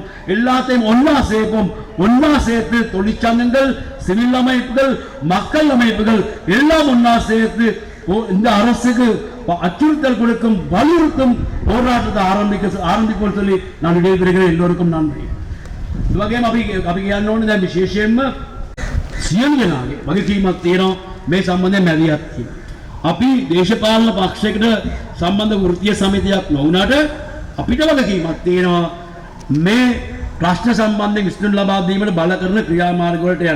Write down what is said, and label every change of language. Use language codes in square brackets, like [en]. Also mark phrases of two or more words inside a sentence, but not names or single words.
[ta] எல்லாத்தையும் ஒன்றா சேர்ப்போம். ஒன்றா சேர்த்து தொழிற்சங்கங்கள், சிவில் அமைப்புகள், மக்கள் அமைப்புகள் எல்லாம் ஒன்றா சேர்த்து இந்த அரசுக்கு அச்சுறுத்தல் கொடுக்கும் வலியுறுத்தும் போராட்டத்தை ආරම්භිකව சொல்லி நான் விடைபெறுகிறேன். எல்லோருக்கும் நன்றி. [si] ඒ වගේම අපි කියන්න ඕනේ දැන් විශේෂයෙන්ම සියලු දෙනාගේ වගකීමක් තියෙනවා මේ සම්බන්ධයෙන් මැදිහත් වීම. අපි දේශපාලන පක්ෂයකට සම්බන්ධ වෘත්තීය සමිතියක් නොවුනට අපිට වගකීමක් තියෙනවා මේ ප්‍රශ්න සම්බන්ධයෙන් විසඳුම් ලබා දීමට බල කරන ක්‍රියාමාර්ග වලට යන්න.